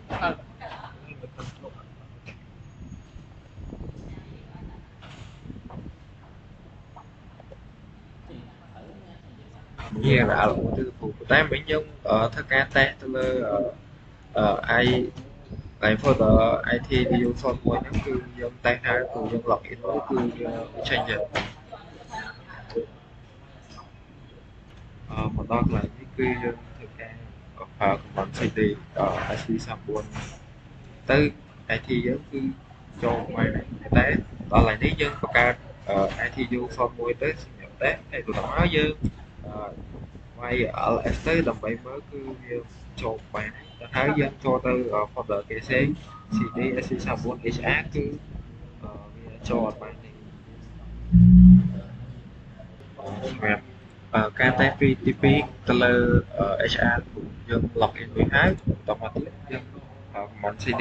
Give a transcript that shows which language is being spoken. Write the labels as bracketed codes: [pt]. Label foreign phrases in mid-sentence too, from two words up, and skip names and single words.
[km] យើងអាល់ទៅគ្រូប៉ុន្តែមិញយើងធ្វើការតេស្តទៅលើ [en] i folder IT video form [km] មួយហ្នឹងគឺយើងតេស្តហើយគឺយើង login មកគឺយើងចេញទៅ មកដល់កន្លែងនេះគឺយើងធ្វើការប្រើ [en] command cd SC34 [km] ទៅ IT យើងគឺចូលមកតែដល់កន្លែងនេះយើងបង្កើត [en] IT view form [km] មួយទៅសម្រាប់តេស្តហើយបន្ទាប់មកយើងវាយ ls ទៅដើម្បីមើលគឺវាចូលបានទៅហើយយើងចូលទៅ folder គេផ្សេង [en] cd SC34 HR [km] គឺវាចូលអត់បានទេ សម្រាប់ការតេស្តទី2ទៅលើ HR យើង login វិញហើយបន្តមកទៀតយើង [en] command cd